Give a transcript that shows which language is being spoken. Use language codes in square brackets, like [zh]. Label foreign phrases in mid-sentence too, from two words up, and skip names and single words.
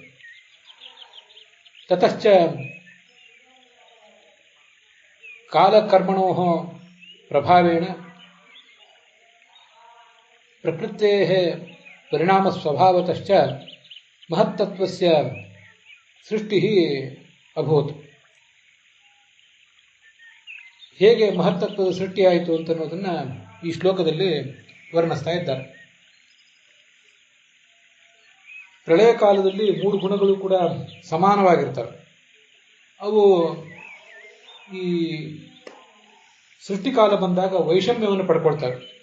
[sa] ततश्च कालकर्मणोः प्रभावेण प्रकृतेः परिणामस्वभावतश्च महत्तत्वस्य सृष्टिः अभूत्. [kn] ಹೇಗೆ ಮಹತ್ತತ್ವದ ಸೃಷ್ಟಿಯಾಯಿತು ಅಂತ ಅನ್ನೋದನ್ನು ಈ ಶ್ಲೋಕದಲ್ಲಿ ವರ್ಣಿಸ್ತಾ ಇದ್ದಾರೆ. ಪ್ರಳಯ ಕಾಲದಲ್ಲಿ 3 ಗುಣಗಳು ಕೂಡ ಸಮಾನವಾಗಿರ್ತವೆ. ಅವು ಈ ಸೃಷ್ಟಿಕಾಲ ಬಂದಾಗ ವೈಷಮ್ಯವನ್ನು ಪಡ್ಕೊಳ್ತವೆ.